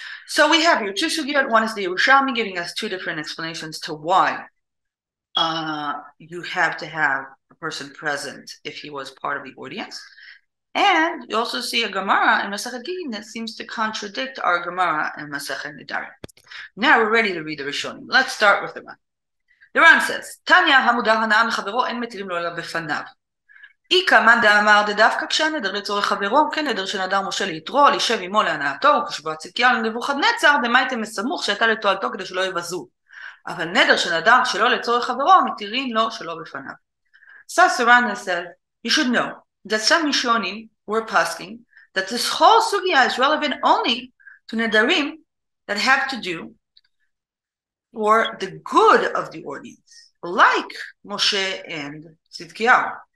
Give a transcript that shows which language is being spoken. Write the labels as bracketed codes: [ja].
[en] So we have here two sugiyot. One is the Yerushalmi giving us two different explanations to why you have to have a person present if he was part of the audience. And you also see a Gemara in Masechet Gittin that seems to contradict our Gemara in Masechet Nedarim. Now we're ready to read the Rishonim. Let's start with the Ran. The Ran says, Tanya hamudar hana'am [he] לחברו אין מתירים לו אלא בפניו. איכא מאן דאמר דדווקא כשהנדר לצורך חברו, כנדר שנדר משה ליתרו, לישב עמו להנאתו, וכשבוע צדקיהו לנבוכדנצר, דמייתם מסמוך שהייתה לתועלתו כדי שלא יבזו. אבל נדר שנדר שלא לצורך חברו, מתירים לו שלא בפניו. [en] So Sarana says, you should know that some Rishonim were posking that this whole sugya is relevant only to nedarim that have to do for the good of the audience, like Moshe and Tzidkiyahu.